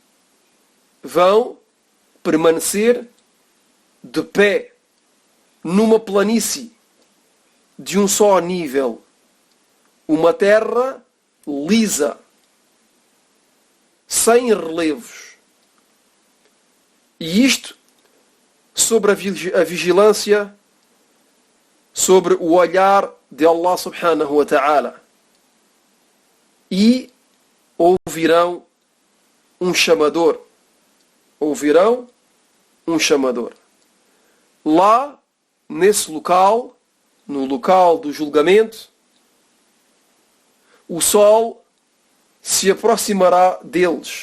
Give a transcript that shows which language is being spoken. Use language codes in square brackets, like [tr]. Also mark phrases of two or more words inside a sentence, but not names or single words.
[pt] Numa planície de um só nível, uma terra lisa, sem relevos. E isto sobre a vigilância, sobre o olhar de Allah [ar] سبحانه وتعالى. [pt] E ouvirão um chamador. Lá, nesse local, no local do julgamento, o sol se aproximará deles.